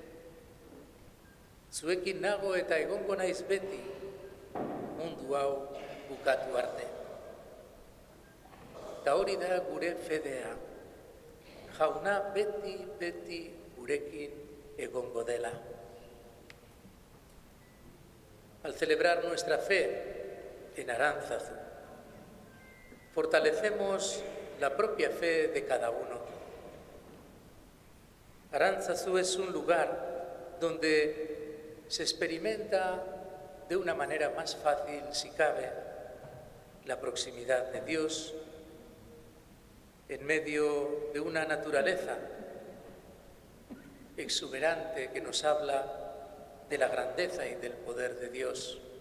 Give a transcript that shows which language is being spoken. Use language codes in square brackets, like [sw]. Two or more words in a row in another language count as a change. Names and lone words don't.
[eu] Zuekin nago eta egongo naiz beti mundu hau bukatu arte. Eta hori da gure fedea. Jauna beti gurekin egongo dela. [es] Al celebrar nuestra fe en Arantzazu, fortalecemos la propia fe de cada uno. Arantzazu es un lugar donde se experimenta de una manera más fácil, si cabe, la proximidad de Dios en medio de una naturaleza exuberante que nos habla de la grandeza y del poder de Dios.